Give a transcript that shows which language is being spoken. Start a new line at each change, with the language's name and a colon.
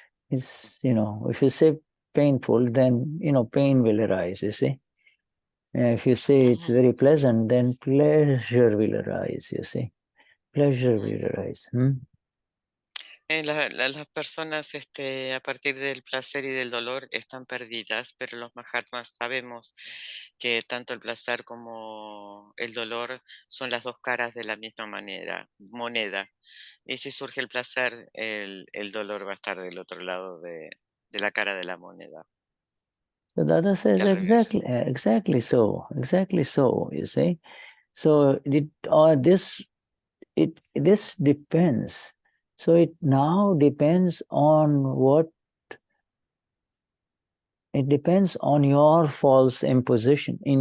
English: It's, if you say painful, then, pain will arise, you see. If you say it's very pleasant, then pleasure will arise, you see. Pleasure will arise.
Spanish: Las personas a partir del placer y del dolor están perdidas, pero los Mahatmas sabemos que tanto el placer como el dolor son las dos caras de la misma moneda. Y si surge el placer, el dolor va a estar del otro lado de la cara de la moneda.
English: So Dada says exactly so, you see. So this depends. So it now depends on it depends on your false imposition.